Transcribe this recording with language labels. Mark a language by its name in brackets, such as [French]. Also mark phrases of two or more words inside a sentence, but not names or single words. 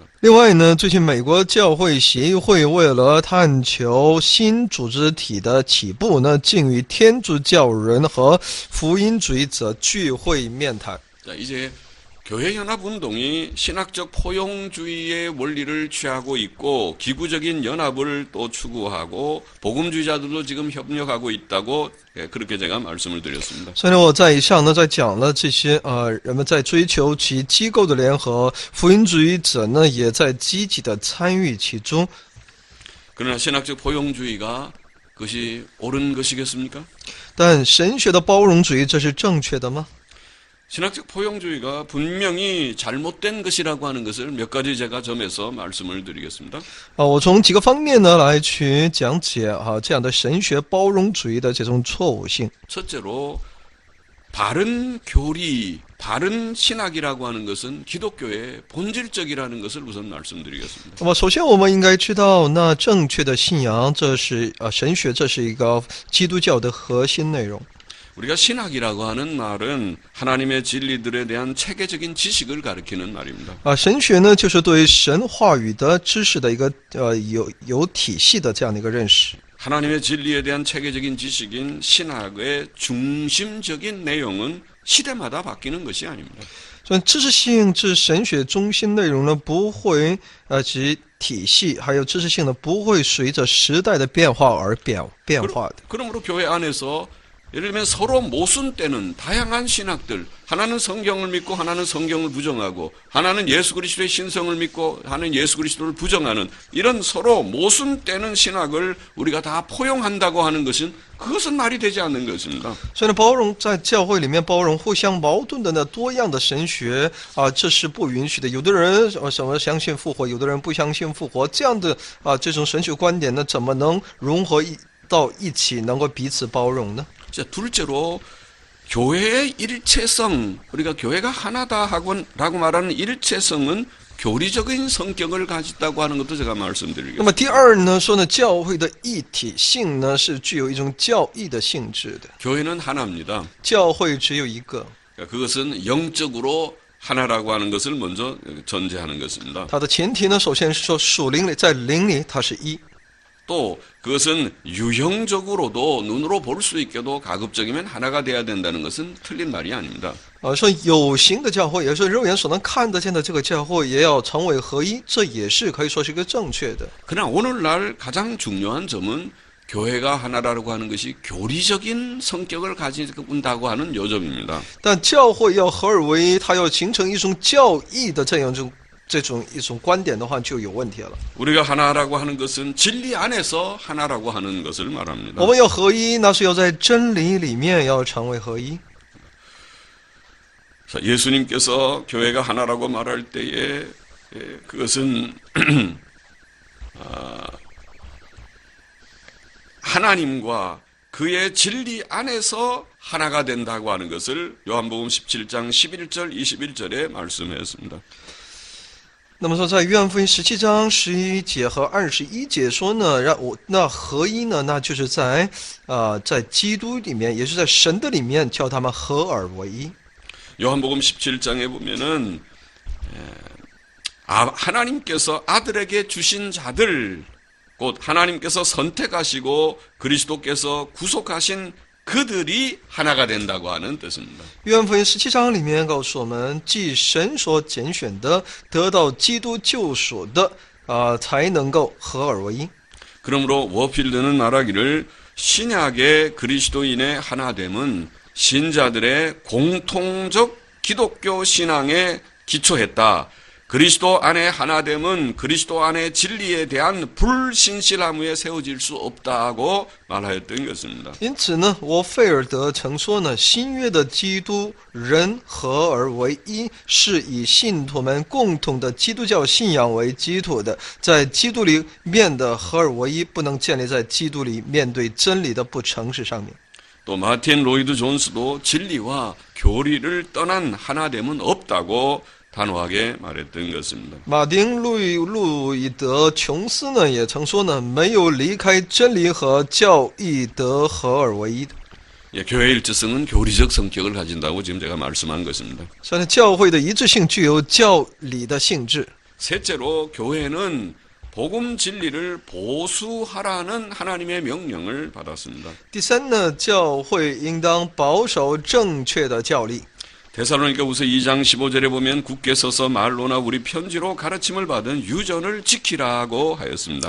[Chinese] 另外呢，最近美国教会协议会为了探求新组织体的起步呢，竟与天主教人和福音主义者聚会面谈。 [Korean] 자, 이제 교회 연합운동이 신학적 포용주의의 원리를 취하고 있고 기구적인 연합을 또 추구하고 복음주의자들도 지금 협력하고 있다고 그렇게 제가 말씀을 드렸습니다. [Chinese] 所以呢，我在以上呢，在讲了这些人们在追求其机构的联合，福音主义者呢也在积极的参与其中。 [Korean] 그러나 신학적 포용주의가 그것이 옳은 것이겠습니까? [Chinese] 但神学的包容主义这是正确的吗？ [Korean] 신학적 포용주의가 분명히 잘못된 것이라고 하는 것을 몇 가지 제가 점에서 말씀을 드리겠습니다. [Chinese] 我从几个方面呢来去讲解这样的神学包容主义的这种错误性。 [Korean] 첫째로 바른 교리, 바른 신학이라고 하는 것은 기독교의 본질적이라는 것을 우선 말씀드리겠습니다. [Chinese] 那么首先我们应该知道，那正确的信仰，这是神学，这是一个基督教的核心内容。 [Korean] 우리가 신학이라고 하는 말은 하나님의 진리들에 대한 체계적인 지식을 가리키는 말입니다. [Chinese] 神学呢，就是对神话语的知识的一个有体系的这样的一个认识。 [Korean] 하나님의 진리에 대한 체계적인 지식인 신학의 중심적인 내용은 시대마다 바뀌는 것이 아닙니다. [Chinese] 所以知识性之神学中心内容呢，不会及体系还有知识性呢，不会随着时代的变化而变化的。 [Korean] 그러므로 교회 안에서 예를 들면 서로 모순되는 다양한 신학들, 하나는 성경을 믿고 하나는 성경을 부정하고 하나는 예수 그리스도의 신성을 믿고 하나는 예수 그리스도를 부정하는 이런 서로 모순되는 신학을 우리가 다 포용한다고 하는 것은 그것은 말이 되지 않는 것입니다. [Chinese] 所以呢，包容在教会里面包容互相矛盾的多样的神学这是不允许的。有的人什么相信复活，有的人不相信复活，这样的这种神学观点呢，怎么能融合到一起，能够彼此包容呢？ [Korean] 자, 둘째로 교회의 일체성, 우리가 교회가 하나다라고 말하는 일체성은 교리적인 성격을 가졌다고 하는 것도 제가 [Chinese] 那 [Korean] 말씀드리겠습니다. [Chinese] 么第二呢，说呢，教会的一体性呢是具有一种教义的性质的。 [Korean] 교회는 하나입니다. [Chinese] 教会只有一个， [Korean] 그것은 영적으로 하나라고 하는 것을 먼저 전제하는 것입니다. [Chinese] 它的前提呢，首先是说属灵里，在灵里它是一。 [Korean] 또 그것은 유형적으로도 눈으로 볼 수 있게도 가급적이면 하나가 돼야 된다는 것은 틀린 말이 아닙니다. [Chinese] 说有形的教会，也就是肉眼所能看得见的这个教会，也要成为合一，这也是可以说是一个正确的。 [Korean] 그러나 오늘날 가장 중요한 점은 교회가 하나라고 하는 것이 교리적인 성격을 가진다고 하는 요점입니다. [Chinese] 但教会要合而为一，它要形成一种教义的这种一种观点的话，就有问题了。 [Korean] 우리가 하나라고 하는 것은 진리 안에서 하나라고 하는 것을 말합니다. [Chinese] 我们要合一，那是要在真理里面要成为合一。 [Korean] 자, 예수님께서 교회가 하나라고 말할 때에 그것은 하나님과 그의 진리 안에서 하나가 된다고 하는 것을 요한복음 17장 11절 21절에 말씀하였습니다. [Chinese] 那么说，在约翰福音17章11节和21节说呢，那合一呢，那就是在基督里面，也是在神的里面，叫他们合而为一。 [Korean] 요한복음 17장에 보면은 하나님께서 아들에게 주신 자들, 곧 하나님께서 선택하시고 그리스도께서 구속하신 그들이 하나가 된다고 하는 뜻입니다. [Chinese] 约翰福音17章里面告诉我们，即神所拣选的，得到基督救赎的，才能够合而为一。 [Korean] 그러므로 워필드는 말하기를 신약의 그리스도인의 하나됨은 신자들의 공통적 기독교 신앙에 기초했다. 그리스도 안의 하나됨은 그리스도 안의 진리에 대한 불신실함 위에 세워질 수 없다고 말하였던 것입니다. [Chinese] 因此呢，沃费尔德曾说呢，新约的基督人合而为一，是以信徒们共同的基督教信仰为基础的，在基督里面的合而为一，不能建立在基督里面对真理的不诚实上面。 [Korean] 또 마틴 로이드 존스도 진리와 교리를 떠난 하나됨은 없다고 단호하게 말했던 것입니다. [Chinese] 马丁路易德琼斯呢也曾说呢，没有离开真理和教义得合而为一的。 [Korean] 예, 교회 일체성은 교리적 성격을 가진다고 지금 제가 말씀한 것입니다. [Chinese] 所以呢，教会的一致性具有教理的性质。 [Korean] 셋째로 교회는 복음 진리를 보수하라는 하나님의 명령을 받았습니다. [Chinese] 第三呢，教会应当保守正确的教理。 [Korean] 데살로니가후서 2장 15절에 보면 굳게 서서 말로나 우리 편지로 가르침을 받은 유전을 지키라고 하였습니다.